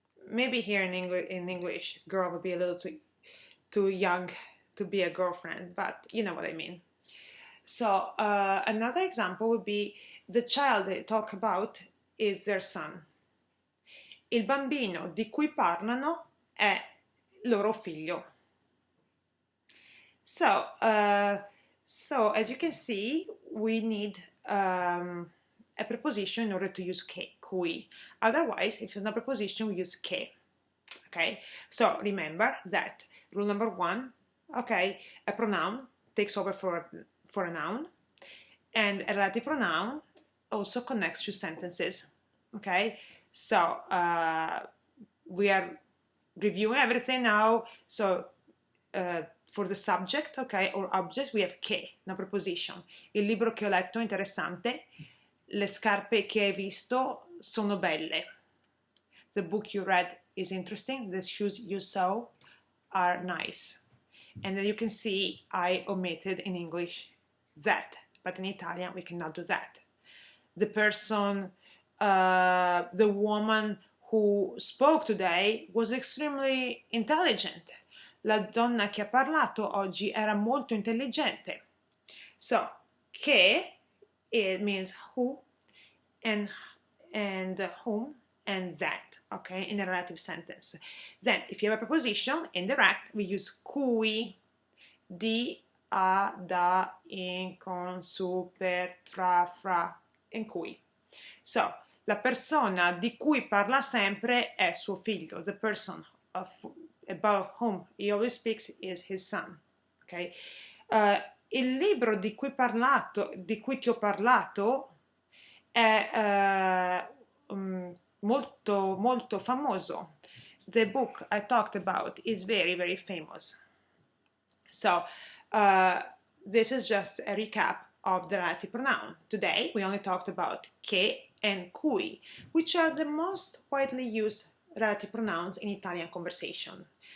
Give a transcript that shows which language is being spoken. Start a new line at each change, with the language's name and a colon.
English: Maybe here in English, girl would be a little too young to be a girlfriend, but you know what I mean. So another example would be the child they talk about is their son.
Italian: Il bambino di cui parlano è loro figlio.
English: So as you can see, we need a preposition in order to use che, cui. Otherwise, if it's not a preposition, we use che. Okay, so remember that rule number 1, okay, a pronoun takes over for a noun, and a relative pronoun also connects to sentences. Okay, so we are reviewing everything now. So for the subject, okay, or object, we have che, una preposition.
Italian: Il libro che ho letto è interessante. Le scarpe che hai visto sono belle.
English: The book you read is interesting. The shoes you saw are nice. And then you can see I omitted in English that, but in Italian we cannot do that. The person, the woman who spoke today was extremely intelligent.
Italian: La donna che ha parlato oggi era molto intelligente.
English: So, che, it means who and whom and that, okay, in a relative sentence. Then, if you have a preposition, indirect, we use cui, di, a, da, in, con, su, per, tra, fra, in cui. So,
Italian: la persona di cui parla sempre è suo figlio.
English: The person about whom he always speaks is his son. Okay?
Italian: Il libro di cui ti ho parlato è molto molto famoso.
English: The book I talked about is very very famous. So this is just a recap of the relative pronoun. Today we only talked about che and cui, which are the most widely used relative pronouns in Italian conversation.